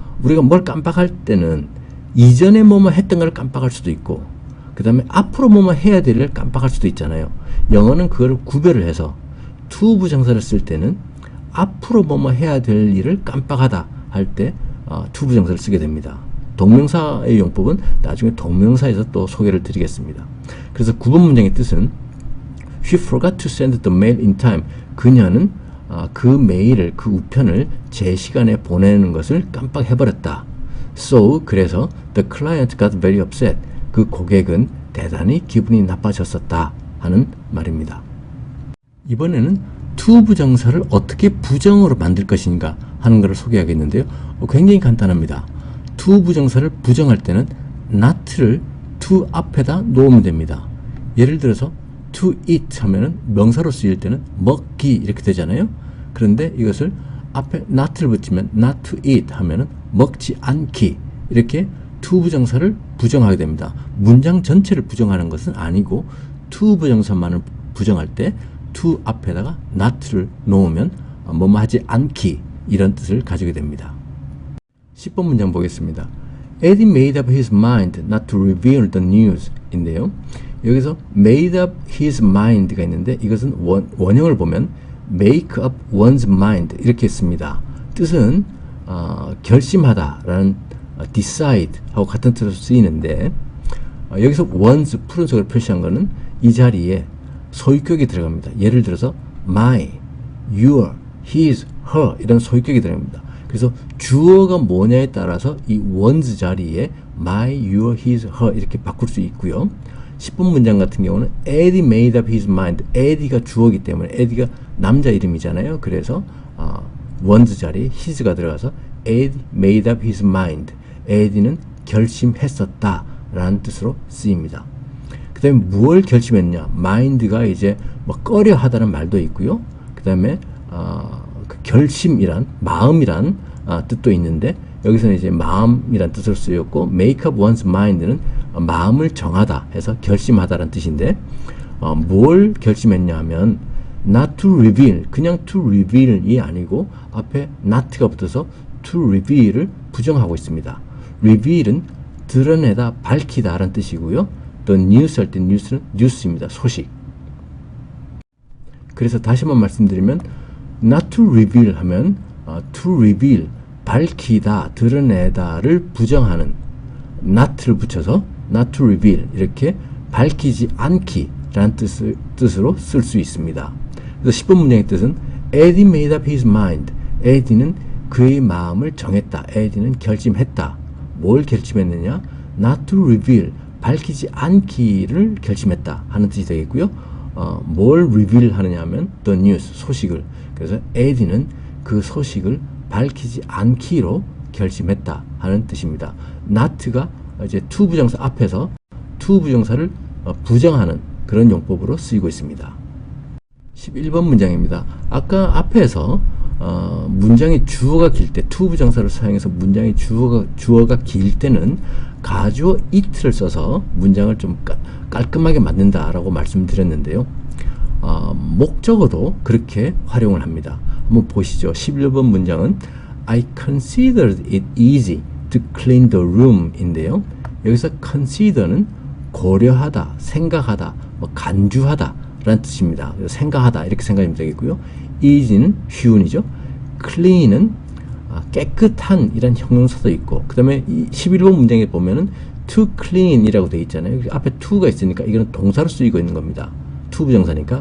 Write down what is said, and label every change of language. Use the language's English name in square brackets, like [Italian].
[Korean] 우리가 뭘 깜빡할 때는 이전에 뭐뭐 했던 걸 깜빡할 수도 있고 그 다음에 앞으로 뭐뭐 해야 될 일을 깜빡할 수도 있잖아요. 영어는 그거를 구별을 해서 to 부정사를 쓸 때는 앞으로 뭐뭐 해야 될 일을 깜빡하다 할 때 to 부정사를 쓰게 됩니다. 동명사의 용법은 나중에 동명사에서 또 소개를 드리겠습니다. 그래서 9번 문장의 뜻은 [English] She forgot to send the mail in time. [Korean] 그녀는 그 메일을, 그 우편을 제 시간에 보내는 것을 깜빡해버렸다. [English] So, [Korean] 그래서 [English] the client got very upset. [Korean] 그 고객은 대단히 기분이 나빠졌었다 하는 말입니다. 이번에는 to 부정사를 어떻게 부정어로 만들 것인가 하는 것을 소개하겠는데요. 굉장히 간단합니다. to 부정사를 부정할 때는 not를 to 앞에다 놓으면 됩니다. 예를 들어서 to eat 하면은 명사로 쓰일 때는 먹기 이렇게 되잖아요. 그런데 이것을 앞에 not를 붙이면 [English] not to eat [Korean] 하면은 먹지 않기 이렇게 to 부정사를 부정하게 됩니다. 문장 전체를 부정하는 것은 아니고 to 부정사만을 부정할 때 to 앞에다가 not를 놓으면 뭐뭐 하지 않기 이런 뜻을 가지게 됩니다. 10번 문장 보겠습니다. [English] Eddie made up his mind not to reveal the news [Korean] 인데요. 여기서 made up his mind가 있는데 이것은 원형을 보면 [English] make up one's mind [Korean] 이렇게 씁니다. 뜻은 결심하다 라는 decide 하고 같은 뜻으로 쓰이는데 여기서 one's 푸른색으로 표시한 거는 이 자리에 소유격이 들어갑니다. 예를 들어서 my, your, his, her 이런 소유격이 들어갑니다. 그래서 주어가 뭐냐에 따라서 이 one's 자리에 my, your, his, her 이렇게 바꿀 수 있고요. 10번 문장 같은 경우는 [English] Eddie made up his mind. [Korean] Eddie가 주어이기 때문에 Eddie가 남자 이름이잖아요. 그래서 [English] one's [Korean] 자리에 his가 들어가서 [English] Eddie made up his mind. [Korean] Eddie는 결심했었다 라는 뜻으로 쓰입니다. 그 다음에 무엇을 결심했냐? mind가 이제 뭐 꺼려 하다는 말도 있고요. 그 다음에 그 결심이란 마음이란 뜻도 있는데 여기서는 이제 마음이란 뜻으로 쓰였고 [English] make up one's mind [Korean] 는 마음을 정하다 해서 결심하다라는 뜻인데 뭘 결심했냐 하면 [English] not to reveal [Korean] 그냥 to reveal이 아니고 앞에 not가 붙어서 to reveal을 부정하고 있습니다. reveal은 드러내다 밝히다 라는 뜻이고요. 또 news 할 때 news는 news입니다. 소식. 그래서 다시 한번 말씀드리면 [English] not to reveal [Korean] 하면 to reveal 밝히다, 드러내다를 부정하는 not를 붙여서 not to reveal 이렇게 밝히지 않기 라는 뜻으로 쓸 수 있습니다. 그래서 10번 문장의 뜻은 [English] Eddie made up his mind. [Korean] Eddie는 그의 마음을 정했다. Eddie는 결심했다. 뭘 결심했느냐? [English] not to reveal [Korean] 밝히지 않기를 결심했다 하는 뜻이 되겠고요. 뭘 reveal 하느냐 하면 [English] the news [Korean] 소식을. 그래서 Eddie는 그 소식을 밝히지 않기로 결심했다 하는 뜻입니다. not가 이제 to 부정사 앞에서 to 부정사를 부정하는 그런 용법으로 쓰이고 있습니다. 11번 문장입니다. 아까 앞에서 문장의 주어가 길 때 to 부정사를 사용해서 문장의 주어가 길 때는 가주어 it를 써서 문장을 좀 깔끔하게 만든다라고 말씀드렸는데요. 목적어도 그렇게 활용을 합니다. 한번 보시죠. 11번 문장은 [English] I considered it easy to clean the room [Korean] 인데요. 여기서 consider는 고려하다, 생각하다, 간주하다 라는 뜻입니다. 생각하다 이렇게 생각하면 되겠고요. easy는 쉬운이죠. clean은 깨끗한 이란 형용사도 있고 그 다음에 11번 문장에 보면은 to clean 이라고 되어 있잖아요. 앞에 to가 있으니까 이거는 동사로 쓰이고 있는 겁니다. to 부정사니까.